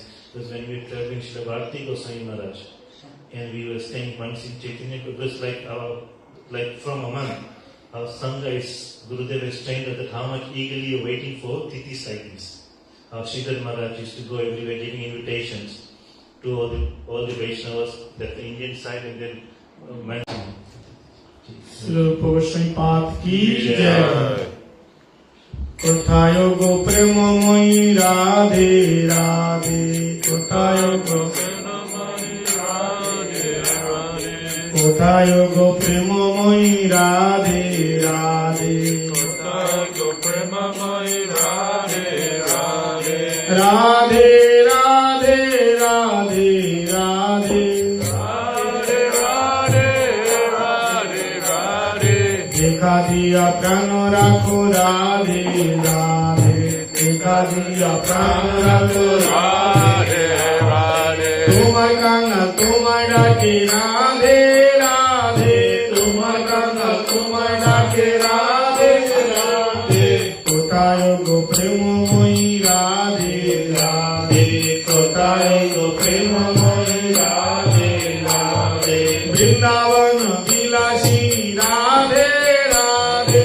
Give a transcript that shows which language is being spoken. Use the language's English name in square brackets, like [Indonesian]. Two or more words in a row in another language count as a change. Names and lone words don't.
[English] Because when we were traveling Srila Bharati Goswami Maharaj, and we were staying once in Chaitanya, it was like from a month, our Sangha is, Gurudev has trained us that how much eagerly you're waiting for titis like this. Our Sridhar Maharaj used to go everywhere giving invitations to all the Vaishnavas, that the Indian side, and then [Hindi] श्रील गोस्वामी पाद की जय. [Bangla] কোথায় গো প্রেমময়ী রাধে রাধে. কোথায় গো প্রেমময়ী রাধে রাধে. কোথায় গো প্রেমময়ী রাধে রাধে. কোথায় গো প্রেমময়ী রাধে রাধে. রাধে রাধে রাধে রাধে. রাধে রাধে রাধে. দেখা দিয়া প্রাণ রাখো রাধে রাধে. দেখা দিয়া প্রাণ রাখো রাধে রাধে. তোমার কাঙ্গা তোমার ডাকে রাধে রাধে. তোমার কাঙ্গা তোমার ডাকে রাধে রাধে. কোথায় গো প্রেমময়ী রাধে রাধে. কোথায় গো প্রেমময়ী রাধে রাধে. বৃন্দাবন বিলাসী রাধে রাধে.